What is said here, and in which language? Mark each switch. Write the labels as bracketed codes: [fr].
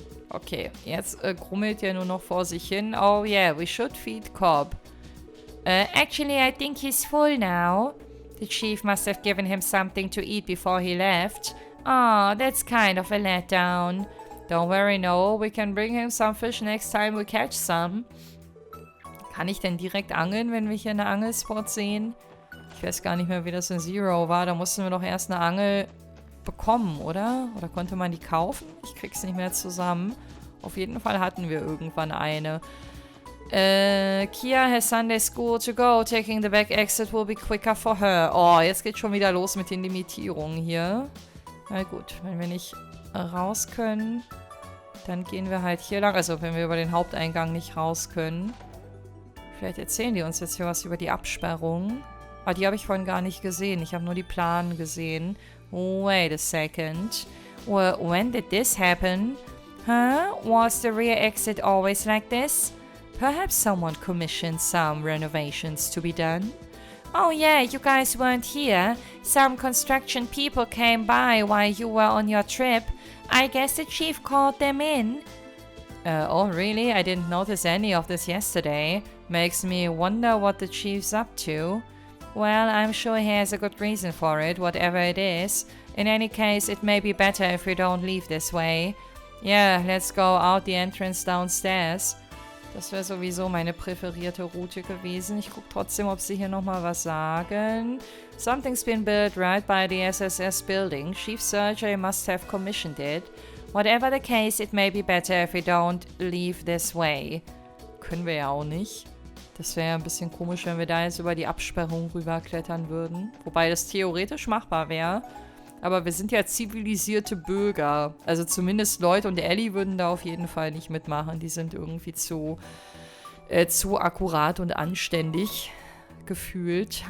[de] Okay, jetzt grummelt er nur noch vor sich hin. [en] Oh yeah, we should feed Cobb. Actually, I think he's full now. The chief must have given him something to eat before he left. Oh, that's kind of a letdown. Don't worry, no. We can bring him some fish next time we catch some. [de] Kann ich denn direkt angeln, wenn wir hier eine Angelspot sehen? Ich weiß gar nicht mehr, wie das in Zero war. Da mussten wir doch erst eine Angel bekommen, oder? Oder konnte man die kaufen? Ich krieg's nicht mehr zusammen. Auf jeden Fall hatten wir irgendwann eine. [en] Kia has Sunday school to go. Taking the back exit will be quicker for her. [de] Oh, jetzt geht's schon wieder los mit den Limitierungen hier. Na gut, wenn wir nicht raus können, dann gehen wir halt hier lang. Also wenn wir über den Haupteingang nicht raus können. Vielleicht erzählen die uns jetzt hier was über die Absperrung. Aber die habe ich vorhin gar nicht gesehen. Ich habe nur die Planen gesehen. [en] Wait a second. Well, when did this happen? Huh? Was the rear exit always like this? Perhaps someone commissioned some renovations to be done? Oh yeah, you guys weren't here. Some construction people came by while you were on your trip. I guess the chief called them in. Oh really? I didn't notice any of this yesterday. Makes me wonder what the chief's up to. Well, I'm sure he has a good reason for it, whatever it is. In any case, it may be better if we don't leave this way. Yeah, let's go out the entrance downstairs. [de] Das wäre sowieso meine präferierte Route gewesen. Ich gucke trotzdem, ob sie hier nochmal was sagen. [en] Something's been built right by the SSS building. Chief Sergey must have commissioned it. Whatever the case, it may be better if we don't leave this way. [de] Können wir ja auch nicht. Das wäre ja ein bisschen komisch, wenn wir da jetzt über die Absperrung rüberklettern würden. Wobei das theoretisch machbar wäre. Aber wir sind ja zivilisierte Bürger. Also zumindest Lloyd und Ellie würden da auf jeden Fall nicht mitmachen. Die sind irgendwie zu akkurat und anständig gefühlt.